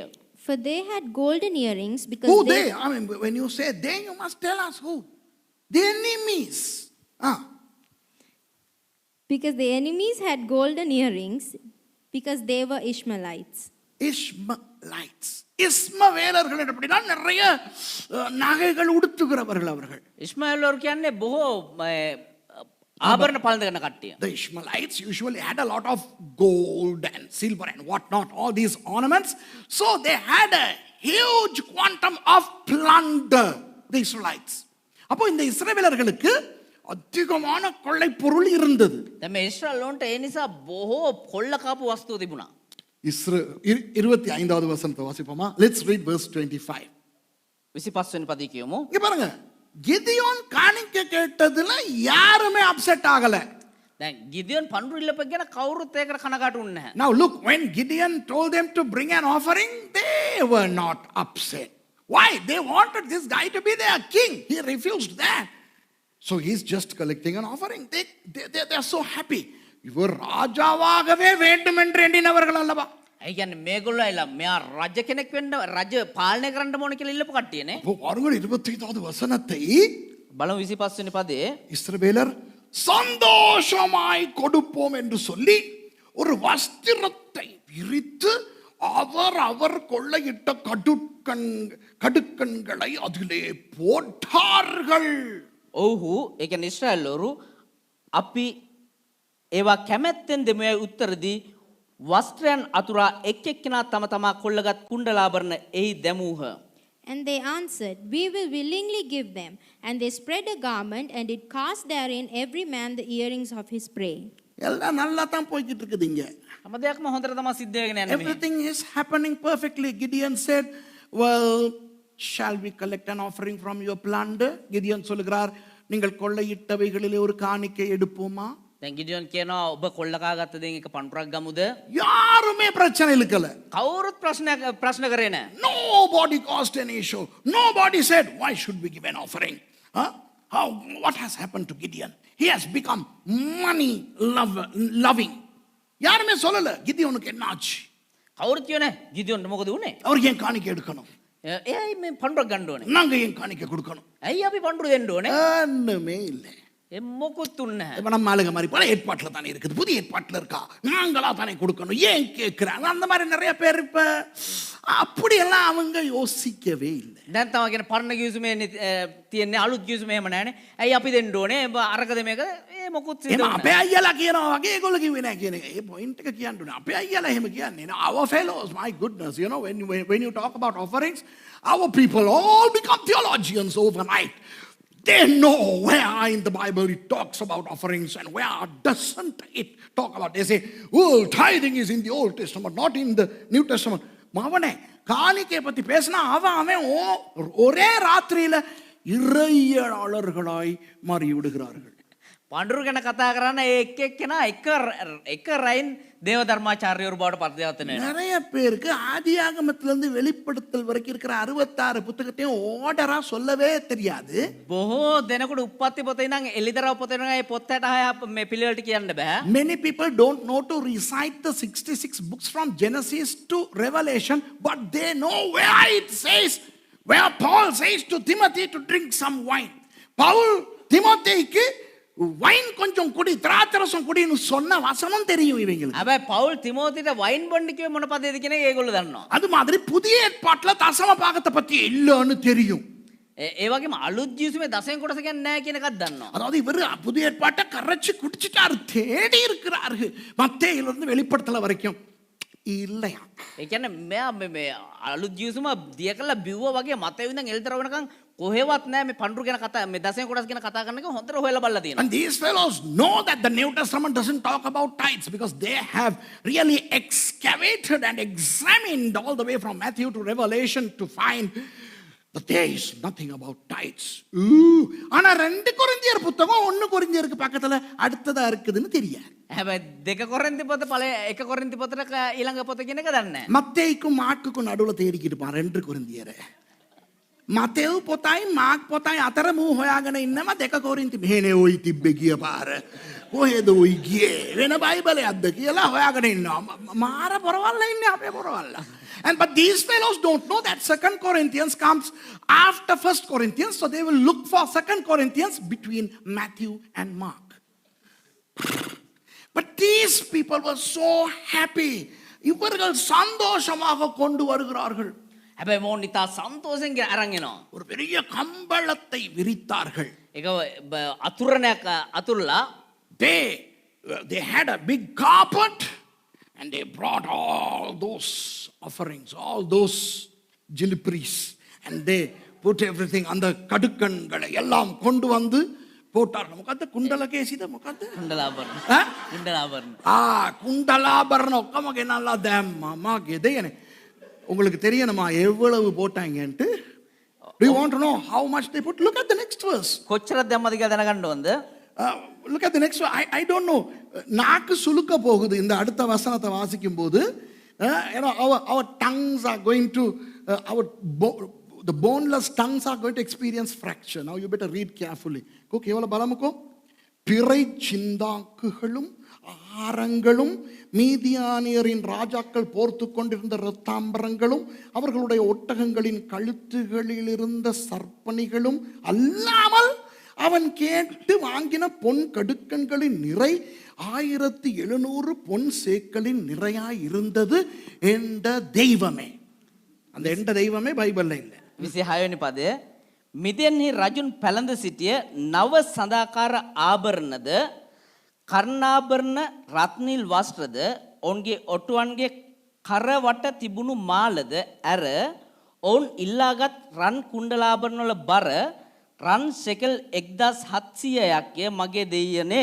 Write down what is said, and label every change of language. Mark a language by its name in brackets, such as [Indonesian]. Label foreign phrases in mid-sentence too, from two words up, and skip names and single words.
[English] For they had golden earrings because Who they? I mean, when you say they, you must tell us who. The enemies. Because the enemies had golden earrings because they were Ishmaelites. Ishmaelites. [Tamil] இஸ்மவேலர்கள் அப்படின்னா நிறைய நகைகள் உடுத்துகிறவர்கள் அவர்கள். [Sinhala] ඉස්මාኤල් වරු කියන්නේ බොහෝ ආභරණ පළඳගෙන කට්ටිය. [English] The Ishmaelites usually had a lot of gold and silver and whatnot, all these ornaments. So they had a huge quantum of plunder, the Israelites. [Tamil] அப்போ இந்த இஸ்ரவேலர்களுக்கு அதிகமான கொள்ளை பொருள் இருந்தது. [Sinhala] දැන් මේ ඉස්රායල් වන්ට ඒ නිසා බොහෝ කොල්ල කාපු වස්තු තිබුණා. [Tamil] 25வது வசனத்தை வாசிப்போமா? [English] Let's read verse 25. [Sinhala] 25 වෙනි පදේ කියමු. [Tamil] இங்க பாருங்க, கிதியோன் காணிக்கை கேட்டதுல யாருமே அப்செட் ஆகல. [Sinhala] දැන් ගිදියොන් පඳුර ඉල්ලපක් ගැන කවුරුත් ඒකට කනගාටු වෙන්නේ නැහැ. [English] Now look, when Gideon told them to bring an offering, they were not upset. Why? They wanted this guy to be their king. He refused that. So he's just collecting an offering. They are so happy. [Tamil] இவர் ராஜாவாகவே வேண்டும் என்று எண்ணினவர்கள் அல்லவா? [Sinhala] ඒ කියන්නේ මේගොල්ලෝ ඇවිල්ලා මෙයා රජ කෙනෙක් වෙන්න රජ පාලනය කරන්න ඕන කියලා ඉල්ලපු කට්ටියනේ. [Tamil] அப்போ பாருங்கள் 25வது வசனத்தை. [Sinhala] බලමු 25 වෙනි පදේ. [Tamil] இஸ்ரவேலர் சந்தோஷமாய் கொடுப்போம் என்று சொல்லி ஒரு வஸ்திரத்தை விரித்து அவர் கொள்ளையிட்ட கடுக்கன்களை அதிலே போட்டார்கள். [Sinhala] ඔව්හු ඒ කියන්නේ ඉස්රායල් වරු අපි ඒවා කැමැත්තෙන් දෙමුයි උත්තර දී වස්ත්‍රයන් අතුරා එක් එක්කෙනා තම තමා කොල්ලගත් කුණ්ඩලාභරණ එහි දැමූහ. [English] And they answered, we will willingly give them. And they spread a garment and did cast therein every man the earrings of his prey. [Tamil] எல்லாம் நல்லா தான் போய்கிட்டு இருக்குது இங்க. [Sinhala] හැම දෙයක්ම හොඳට තමයි සිද්ධ වෙගෙන යන්නේ. [English] Everything is happening perfectly. Gideon said, well, shall we collect an offering from your plunder? [Tamil] Gideon சொல்கிறார், நீங்கள் கொள்ளையிட்டவைகளிலே ஒரு காணிக்கை எடுப்போமா? [Sinhala] දැන් ගිඩියොන් කියනවා ඔබ කොල්ල කාගත්ත දෙයින් එක පණුරක් ගමුද? [Tamil] யாருமே பிரச்சனை இழுக்கல. [Sinhala] කවුරුත් ප්‍රශ්න කරේ නැහැ. [English] Nobody caused an issue. Nobody said, why should we give an offering? What has happened to Gideon? He has become money loving. [Tamil] யாருமே சொல்லல கிதியோனுக்கு என்ன ஆச்சு? [Sinhala] කවුරුත් කියනේ ගිඩියොන්ට මොකද වුනේ? [Tamil] அவருக்கு ஏன் காணிக்கை எடுக்கணும்? [Sinhala] එයයි මේ පණුරක් ගන්න ඕනේ. [Tamil] நாங்க ஏன் காணிக்கை கொடுக்கணும்? [Sinhala] ඇයි අපි පණුර දෙන්න ඕනේ? [Tamil] ஒண்ணுமே இல்லை. [Sinhala] ඒ මොකුත් උන්නේ නැහැ. [Tamil] இப்ப நம்ம ஆளுங்க மாதிரி பழைய ஏற்பாட்டில் தானே இருக்குது, புதிய ஏற்பாட்டில் இருக்கா, நாங்களா தானே கொடுக்கணும், ஏன் கேட்கிறாங்க, அந்த மாதிரி நிறைய பேர் இப்ப அப்படியெல்லாம் அவங்க யோசிக்கவே இல்லை. [Sinhala] දැන් තව කියන පරණ ගිවිසුමේ තියෙන්නේ අලුත් ගිවිසුම එහෙම නැහැනේ. ඇයි අපි දෙන්න ඕනේ? අරකද මේක මොකුත් සිද්ධ එම වෙන්නේ අපේ අයියලා කියනවා වගේ ඒගොල්ලෝ කිව්වේ නෑ කියන එක. ඒ පොයින්ට් එක කියන්න ඕනේ. අපේ අයියලා එහෙම කියන්නේ නෑ. [English] Our fellows, my goodness, you know, when you talk about offerings, our people all become theologians overnight. They know where in the Bible it talks about offerings and where doesn't it talk about. They say, oh, tithing is in the Old Testament, not in the New Testament. [Tamil] மவனே காணிக்கை பத்தி பேசினா அவன் ஒரே ராத்திரியில இறையாளர்களாய் மாறி விடுகிறார்கள். [Sinhala] පඬුරු ගැන කතා කරන්න ඒ එක් එක්කෙනා එක රයින් දේව ධර්මාචාර්යවරු බවට පත් වෙනවා. [Tamil] நிறைய பேருக்கு ஆதியாகமத்திலிருந்து வெளிப்படுத்தல் வரைக்கும் இருக்கிற 66 புத்தகத்தையும் ஓர்டரா சொல்லவே தெரியாது. [Sinhala] බොහෝ දෙනෙකුට උප්පත්ති පොතේ ඉඳන් එලිදරව් පොතේ ඉඳන් ඒ පොත් 66 මේ පිළිවෙලට කියන්න බෑ. [English] Many people don't know to recite the 66 books from Genesis to Revelation, but they know where it says, where Paul says to Timothy to drink some wine. [Tamil] பவுல் திமோத்தேயுக்கு வைன் கொஞ்சம் குடி, திராட்சரசம் குடின்னு சொன்ன வசனம் தெரியும் இவங்களுக்கு. [Sinhala] හැබැයි පවුල් තිමෝතිට වයින් බොන්න කිව්වේ මොන පදේද කියන එක ඒගොල්ලෝ දන්නවා. [Tamil] அது மாதிரி புதிய ஏற்பாட்டுல தசம பாகத்தை பத்தி இல்லன்னு தெரியும். [Sinhala] ඒ වගේම අලුත් ජීවිතේ දසෙන් කොටස කියන්නේ නැහැ කියන එකක් දන්නවා. [Tamil] அதாவது இவர் புதிய ஏற்பாட்டை கரைச்சு குடிச்சிட்டாரு, தேடி இருக்கிறாரு. மத்தேயிலிருந்து வெளிப்படுத்தல வரைக்கும் இல்லையா. [Sinhala] ඒ කියන්නේ මෙයා මේ අලුත් ජීවිතේම දිය කළා බිව්වා වගේ මතේ ඉඳන් එලිදරව් වෙනකන් කොහෙවත් නැහැ මේ පඬුරු ගැන කතා, මේ දසෙන් කොටස් ගැන කතා කරන එක හොඳට හොයලා බලලා තියෙනවා. [English] And these fellows know that the New Testament doesn't talk about tithes because they have really excavated and examined all the way from Matthew to Revelation to find that there is nothing about tithes. [Tamil] ஆனா 2 கொரிந்தியர் புத்தகம் 1 கொரிந்தியருக்கு பக்கத்துல அடுத்ததா இருக்குதுன்னு தெரியாது. [Sinhala] හැබැයි දෙක කොරින්ති පොත පළය එක කොරින්ති පොතට ඊළඟ පොත කියන එක දන්නේ නැහැ. [Tamil] மத்தேயுக்கும் மார்க்குக்கும் நடுவுல தேடிக்கிட்டு இருப்பான் 2 கொரிந்தியரை. [Sinhala] මතෙව් පොතයි මාක් පොතයි අතර මූ හොයාගෙන ඉන්නම 2 කොරින්ති මෙහෙනේ ওই තිබ්බේ ගිය පාර. කොහෙද ওই ගියේ? වෙන බයිබලයක්ද කියලා හොයාගෙන ඉන්නවා. මාර පොරවල්ලා ඉන්නේ අපේ පොරවල්ලා. [English] And but these fellows don't know that 2 Corinthians comes after 1 Corinthians, so they will look for 2 Corinthians between Matthew and Mark. But these people were so happy. [Tamil] இவர்கள் சந்தோஷமாக கொண்டு வருகிறார்கள். [Sinhala] හැබැයි මොන් ඉතා සන්තෝෂෙන් අරන් එනවා. [Tamil] ஒரு பெரிய கம்பளத்தை விரித்தார்கள். [Sinhala] ඒක අතුරණයක් අතුල්ලා [English] they had a big carpet and they brought all those offerings, all those jilipiris, and they put everything [Tamil] அந்த கடுக்கன்களை எல்லாம் கொண்டு வந்து போட்டார். [Sinhala] මොකද්ද කුණ්ඩලකේසිද මොකද්ද? කුණ්ඩලාභරණ. කුණ්ඩලාභරණ. කුණ්ඩලාභරණ ඔක්කොම ගෙනල්ලා දැම්මා. මාගේ දෙයනේ. [Tamil] உங்களுக்கு தெரியணுமா எவ்வளவு போட்டாங்கன்ட்டு? [English] Do you want to know how much they put? Look at the next verse. [Sinhala] කොච්චරද දැම්මද කියලා දැනගන්න ඕනද? [English] Look at the next one. I don't know. [Tamil] நாக்கு சுளுக்க போகுது இந்த அடுத்த வசனத்தை வாசிக்கும் போது. [English] You know, our tongues are going to the boneless tongues are going to experience fracture. Now you better read carefully. Ko kevala balamuko [Tamil] பிறை சிந்தாக்குகளும் ஆரங்களும் மீதியானியரின் ராஜாக்கள் போர்த்து கொண்டிருந்த இரத்தாம்பரங்களும் அவர்களுடைய ஒட்டகங்களின் கழுத்துகளில் இருந்த சர்ப்பணிகளும் அல்லாமல் அவன் கேட்டு வாங்கின பொன் கடுக்கன்களின் நிறை 1700 பொன் சேக்கலின் நிறையாய் இருந்தது என்ற தெய்வமே. அந்த என்ற தெய்வமே பைபிள்ல இல்லை. [Sinhala] 26 වෙනි පදය මිදෙන්හි රජුන් පැළඳ සිටිය නව සදාකාර ආභරණද කර්ණාභරණ රත්නිල් වස්ත්‍රද ඔවුන්ගේ ඔටුවන්ගේ කරවට තිබුණු මාලද ඇර ඔවුන් ඉල්ලාගත් රන් කුණ්ඩලාභරණ වල බර රන් ශෙකල් 1700ක් මගේ දෙයියනේ.